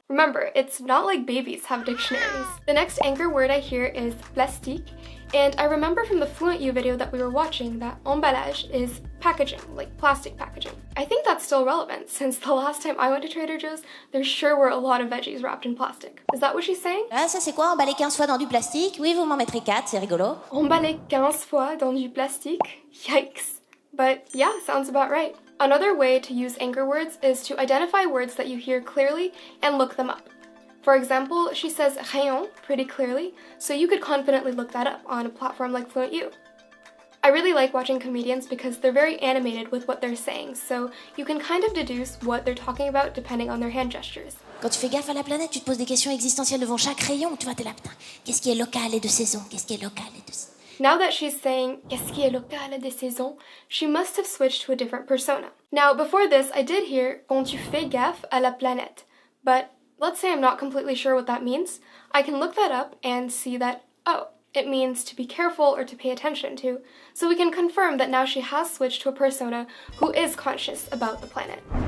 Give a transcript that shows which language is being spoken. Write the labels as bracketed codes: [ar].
[en] Remember, it's not like babies have dictionaries. The next anchor word I hear is plastique, and I remember from the Fluent U video that we were watching that emballage is packaging, like plastic packaging. I think that's still relevant, since the last time I went to Trader Joe's, there sure were a lot of veggies wrapped in plastic. Is that what she's saying? [fr] Ah, ça c'est quoi, emballer 15 fois dans du plastique? Oui, vous m'en mettrez 4, c'est rigolo. Emballer 15 fois dans du plastique? [en] Yikes. But yeah, sounds about right. Another way to use anchor words is to identify words that you hear clearly and look them up. For example, she says rayon pretty clearly, so you could confidently look that up on a platform like Fluent U. I really like watching comedians because they're very animated with what they're saying, so you can kind of deduce what they're talking about depending on their hand gestures. [fr] Quand tu fais gaffe à la planète, tu te poses des questions existentielles devant chaque rayon. Tu vois, t'es là, putain, qu'est-ce qui est local et de saison? Qu'est-ce qui est local et de saison? [en] Now that she's saying [fr] qu'est-ce qui est local de saison, [en] she must have switched to a different persona. Now, before this, I did hear [fr] quand tu fais gaffe à la planète, [en] but let's say I'm not completely sure what that means. I can look that up and see that, oh, it means to be careful or to pay attention to, so we can confirm that now she has switched to a persona who is conscious about the planet.